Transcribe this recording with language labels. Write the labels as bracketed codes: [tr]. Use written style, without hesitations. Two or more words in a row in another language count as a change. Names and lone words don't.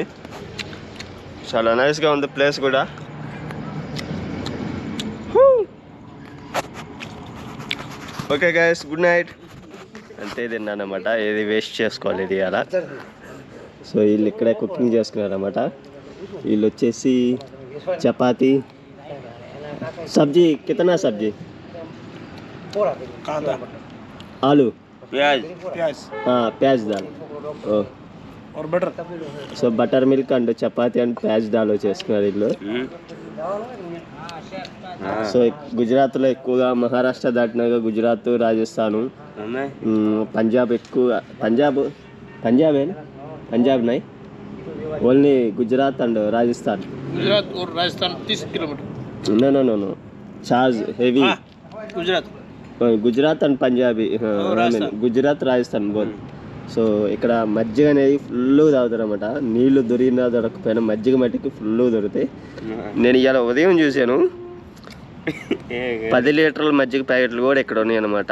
[te] చాలా నైస్గా ఉంది ప్లేస్ కూడా. [en] Okay guys, good night. [te] అంతే తిన్నానమాట. ఏది వేస్ట్ చేసుకోవాలి ఇది అలా. సో వీళ్ళు ఇక్కడే కుకింగ్ చేసుకున్నారన్నమాట. వీళ్ళు వచ్చేసి చపాతీ, [hi] सब्ज़ी। कितना सब्ज़ी? ఆలు, प्याज़ दाल. [te] సో [en] butter milk and chapati and [hi] प्याज़ दाल [te] చేసుకున్నారు వీళ్ళు. సో గుజరాత్లో ఎక్కువగా మహారాష్ట్ర దాటినాక గుజరాత్, రాజస్థాను, పంజాబ్ ఎక్కువ. [en] Punjab nai only Gujarat and Rajasthan. [hi] गुजरात और राजस्थान 30 किलोमीटर. [en] No. Charge heavy. Gujarat and Punjabi Gujarat Rajasthan both. [te] సో ఇక్కడ మజ్జిగ అనేది ఫుల్ తాగుతారు అనమాట. నీళ్లు దొరికినా దొరకకపోయినా మజ్జిగ మట్టికి ఫుల్ దొరుకుతాయి. నేను ఇవాళ ఉదయం చూశాను 10 లీటర్ల మజ్జిగ ప్యాకెట్లు కూడా ఇక్కడ ఉన్నాయి అనమాట.